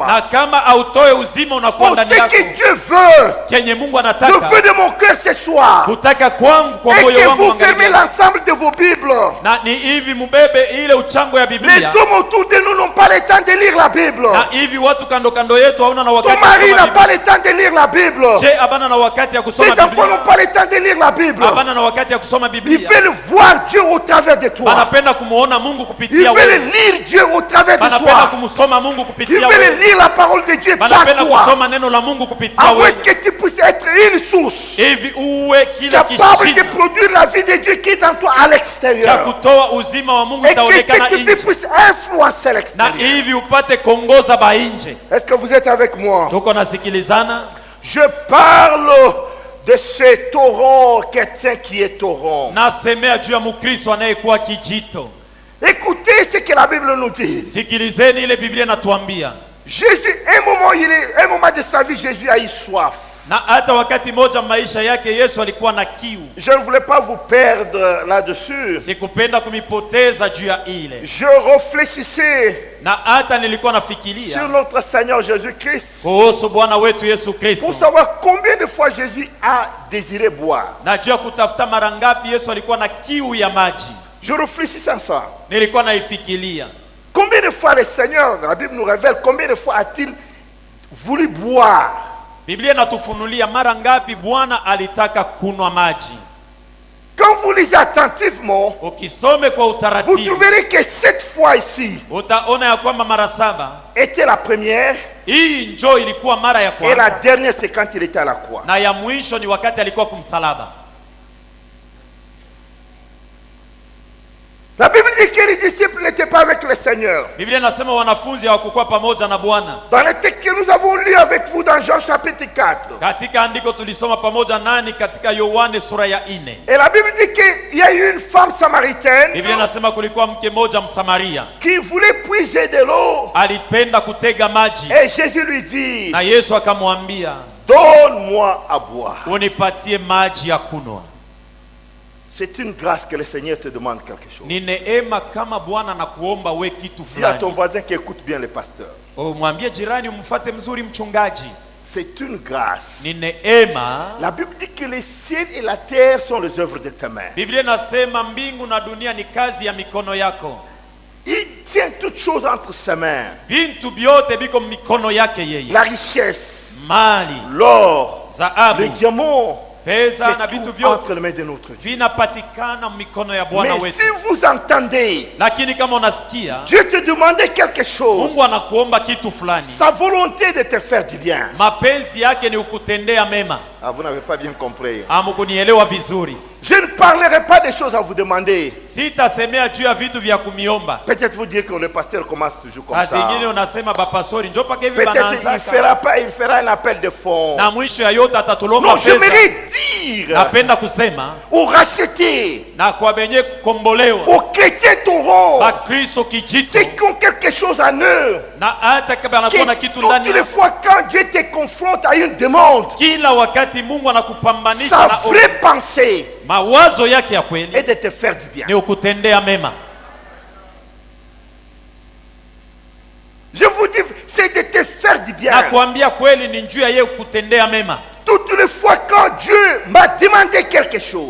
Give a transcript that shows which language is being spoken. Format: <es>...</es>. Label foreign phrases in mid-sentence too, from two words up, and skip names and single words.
<sw>Na kama autoe uzima unakuwa Oh, ndani</sw> <fr>ce</fr> <sw>yako,</sw> <fr>que Dieu veut,</fr> <sw>kenye Mungu</sw> <fr>le</fr> <sw>anataka</sw> <fr>feu de mon cœur ce soir,</fr> <sw>kutaka kwangu kwa</sw> <fr>et</fr> <sw>moyo</sw> <fr>que</fr> <sw>wangu</sw> <fr>vous fermez</fr> <sw>magharibi.</sw> <fr>l'ensemble de vos Bibles.</fr> <sw>Na ni hivi mubebe ile uchango ya</sw> <fr>Les</fr> <sw>Biblia,</sw> <fr>hommes autour de nous n'ont pas le temps de lire la Bible.</fr> <sw>na hivi watu kando kando yetu hauna na wakati</sw> <fr>Ton</fr> <sw>ya</sw> <fr>mari</fr> <sw>kusoma</sw> <fr>n'a</fr> <sw>Biblia.</sw> <fr>pas le temps de lire la Bible.</fr> <sw>Je abana na wakati ya kusoma</sw> <fr>Tes enfants n'ont</fr> <sw>Biblia,</sw> <fr>pas le temps de lire la Bible.</fr> <sw>abana na wakati ya kusoma</sw> <fr>Ils</fr> <sw>Biblia.</sw> <fr>veulent voir Dieu au travers de toi.</fr> <sw>Banapenda kumuona Mungu</sw> <fr>Ils</fr> <sw>kupitia</sw> <fr>veulent</fr> <sw>wewe,</sw> <fr>lire Dieu au travers de</fr> <sw>banapenda</sw> <fr>toi.</fr> <sw>kumsoma Mungu</sw> <fr>Ils</fr> <sw>kupitia</sw> <fr>veulent</fr> <sw>wewe,</sw> <fr>lire la parole de Dieu par</fr> <sw>banapenda</sw> <fr>toi.</fr> <sw>kusoma neno la Mungu kupitia</sw> <fr>Avant</fr> <sw>wewe,</sw> <fr>que tu puisses être une source</fr> <sw>hivi uwe kila</sw> <fr>capable de</fr> <sw>kishindo</sw> <fr>produire la vie de Dieu qui est en toi à</fr> <sw>cha</sw> <fr>l'extérieur.</fr> <sw>kutoa uzima wa Mungu</sw> <fr>Et que</fr> <sw>itaonekana</sw> <fr>cette vie</fr> <sw>nje,</sw> <fr>puisse influencer</fr> <sw>na</sw> <fr>l'extérieur.</fr> <sw>hivi upate kongoza bainje.</sw> <fr>Est-ce que vous êtes avec moi?</fr> <sw>Tuko nasikilizana.</sw> <fr>Je parle de ce torrent chrétien qui est torrent.</fr> <sw>Nasemea juu ya Mkristo anayekuwa kijito.</sw> <fr>Écoutez ce que la Bible nous dit.</fr> <sw>Sikilizeni ile Biblia inatuambia.</sw> <fr>Jésus, un moment de sa vie, Jésus a eu soif.</fr> <sw>Na hata wakati moja maisha yake Yesu alikuwa na kiu.</sw> <fr>Je ne voulais pas vous perdre là-dessus.</fr> <sw>Sikupenda kumipoteza juu ya ile.</sw> <fr>Je réfléchissais</fr> <sw>Na hata nilikuwa</sw> <fr>sur</fr> <sw>nafikiria</sw> <fr>notre Seigneur Jésus-Christ</fr> <sw>kuhusu Bwana wetu Yesu Kristo.</sw> <fr>pour savoir combien de fois Jésus a désiré boire.</fr> <sw>Najua kutafuta mara ngapi Yesu alikuwa na kiu ya maji.</sw> <fr>Je réfléchissais à ça.</fr> <sw>Nilikuwa naifikiria.</sw> <fr>Combien de fois le Seigneur, la Bible nous révèle, combien de fois a-t-il voulu boire?</fr> <sw>Biblia inatufunulia mara ngapi Bwana alitaka kunwa maji.</sw> <fr>Quand vous lisez attentivement,</fr> <sw>Ukisome kwa</sw> <fr>vous</fr> <sw>utaratibu</sw> <fr>trouverez que cette fois ici</fr> <sw>utaona ya kwamba mara 7</sw> <fr>était la première</fr> <sw>hii njoo ilikuwa mara ya</sw> <fr>et la</fr> <sw>kwanza,</sw> <fr>dernière c'est quand il était à la croix.</fr> <sw>na ya mwisho ni wakati alikuwa kumsalaba.</sw> <fr>La Bible dit que les disciples n'étaient pas avec le Seigneur.</fr> <sw>Biblia inasema wanafunzi hawakuwa pamoja na Bwana.</sw> <fr>Dans le texte que nous avons lu avec vous dans Jean chapitre 4.</fr> <sw>Katika andiko tulisoma pamoja nani katika Yohane sura ya 4.</sw> <fr>Et la Bible dit qu'il y a eu une femme samaritaine</fr> <sw>Biblia inasema kulikuwa mke moja Msamaria</sw> <fr>qui voulait puiser de l'eau.</fr> <sw>alipenda kutega maji,</sw> <fr>Et Jésus lui dit,</fr> <sw>na Yesu akamwambia,</sw> <fr>donne-moi à boire.</fr> <sw>unipatie maji ya kunwa.</sw> <fr>C'est une grâce que le Seigneur te demande quelque chose.</fr> <sw>Ni neema kama Bwana na kuomba we kitu</sw> <fr>Dis à ton</fr> <sw>fulani.</sw> <fr>voisin qui écoute bien le pasteur.</fr> <sw>Mwambie jirani umfuate mzuri mchungaji.</sw> <fr>C'est une grâce.</fr> <sw>Ni neema.</sw> <fr>La Bible dit que les cieux et la terre sont les œuvres de tes mains.</fr> <sw>Biblia inasema mbingu na dunia ni kazi ya mikono yako.</sw> <fr>Il tient toutes choses entre ses mains.</fr> <sw>Vintu vyote biko mikono yake yeye.</sw> <fr>La richesse,</fr> <sw>Mali,</sw> <fr>l'or,</fr> <sw>dhahabu,</sw> <fr>les diamants,</fr> <sw>fedha na</sw> <fr>c'est</fr> <sw>vitu</sw> <fr>tout</fr> <sw>vyote</sw> <fr>entre les mains de notre Dieu.</fr> <sw>vinapatikana mikono ya Bwana</sw> <fr>Mais</fr> <sw>wetu.</sw> <fr>si vous entendez,</fr> <sw>Lakini kama unasikia</sw> <fr>Dieu te demandait quelque chose,</fr> <sw>Mungu anakuomba kitu fulani,</sw> <fr>sa volonté de te faire du bien.</fr> <sw>mapenzi yake ni ukutendea mema.</sw> <fr>Ah, vous n'avez pas bien compris.</fr> <sw>Hamkunielewa vizuri.</sw> <fr>Je ne parlerai pas des choses à vous demander.</fr> <sw>Sitasemea juu ya vitu vya kumiomba.</sw> <fr>Peut-être vous dire que le pasteur commence toujours comme</fr> <sw>Saa</sw> <fr>ça.</fr> <sw>zingine unasema bapasori njoo paka hivi</sw> <fr>Peut-être il</fr> <sw>banaanzaka,</sw> <fr>il fera un appel de fonds.</fr> <sw>na mwisho ya yote atatulomba</sw> <fr>Non,</fr> <sw>pesa.</sw> <fr>j'aimerais dire</fr> <sw>Napenda kusema</sw> <fr>aux rachetés,</fr> <sw>na kwa benye kukombolewa</sw> <fr>aux chrétiens torrents,</fr> <sw>Bakristo kijito,</sw> <fr>ceux qui ont quelque chose en eux,</fr> <sw>na hata kama anakuwa na</sw> <fr>que</fr> <sw>kitu ndani</sw> <fr>toutes les</fr> <sw>yako,</sw> <fr>fois quand Dieu te confronte à une demande,</fr> <sw>kila wakati Mungu anakupambanisha</sw> <fr>sa</fr> <sw>na</sw> <fr>vraie pensée</fr> <sw>mawazo yake ya kweli</sw> <fr>est de te faire du bien.</fr> <sw>ni ukutendea mema.</sw> <fr>Je vous dis, c'est de te faire du bien.</fr> <sw>Na kuambia kweli ni njia yeye kukutendea mema.</sw> <fr>Toutes les fois quand Dieu m'a demandé quelque chose,</fr>